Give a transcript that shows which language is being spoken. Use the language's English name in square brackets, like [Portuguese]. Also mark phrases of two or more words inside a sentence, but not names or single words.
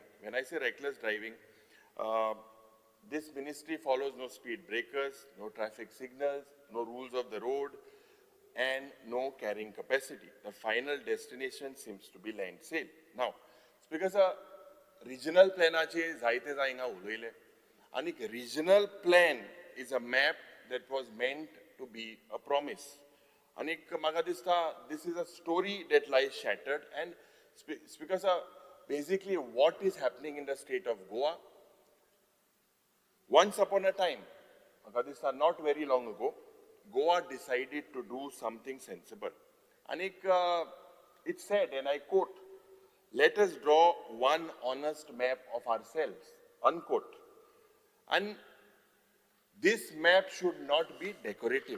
[English] When I say reckless driving, this ministry follows no speed breakers, no traffic signals, no rules of the road, and no carrying capacity. The final destination seems to be land sale. Now, Speaker sir, regional planaचे [Konkani] जायते जायंगा उलयले. [English] And regional plan is a map that was meant to be a promise. [Konkani] And म्हाका दिसता, [English] this is a story that lies shattered. And Speaker sir, basically what is happening in the state of Goa, once upon a time, [Konkani] म्हाका दिसता [English] not very long ago, Goa decided to do something sensible. And it said, and I quote, "Let us draw one honest map of ourselves," unquote. And this map should not be decorative.